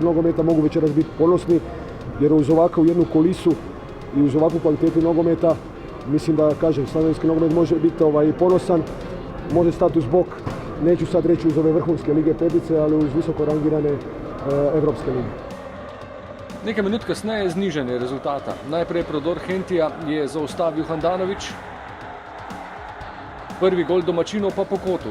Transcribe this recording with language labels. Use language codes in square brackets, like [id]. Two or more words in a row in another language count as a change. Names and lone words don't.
[hr] nogometa mogu večeras biti ponosni, jer uz ovakvu jednu kulisu i uz ovakvu kvalitetu nogometa mislim da, kažem, slovenski nogomet može biti ponosan, može stati uz bok, neću sad reći uz ove vrhunske lige petice, ali uz visoko rangirane evropske lige. [sl] Nekaj minut kasneje je znižanje rezultata. Najprej prodor Hentija je zaustavil Handanović. Prvi gol domačinov pa po kotu.